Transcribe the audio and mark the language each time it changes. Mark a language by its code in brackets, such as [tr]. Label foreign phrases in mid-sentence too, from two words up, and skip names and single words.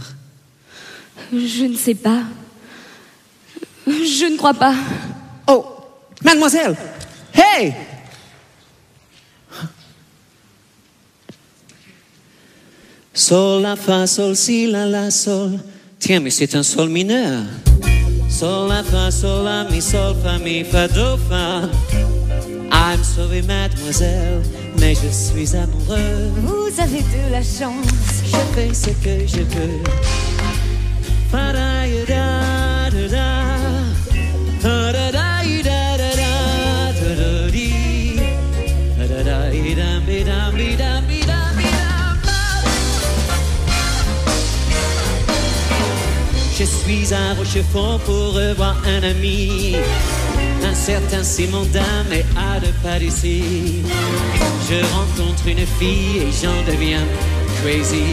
[fr] Je ne sais pas. Je ne crois pas. Oh, mademoiselle. Hey! Sol, la, fa, sol, si, la, sol. Tiens, mais c'est un sol mineur. Sol, la, fa, sol, la, mi, sol, fa, mi, fa, do, fa. [en] I'm sorry, [fr] mademoiselle, mais je suis amoureux. Vous avez de la chance. Je fais ce que je veux. Fa-da-ya-da-da-da. Fa-da-da-ya-da-da-da-da-da-dee. Fa-da-da-ya-dam-bi-dam-bi-dam-bi-dam-bi-dam. Je suis à Rochefort pour revoir un ami. Un certain Simon Dame est à deux pas d'ici. Je rencontre une fille et j'en deviens crazy.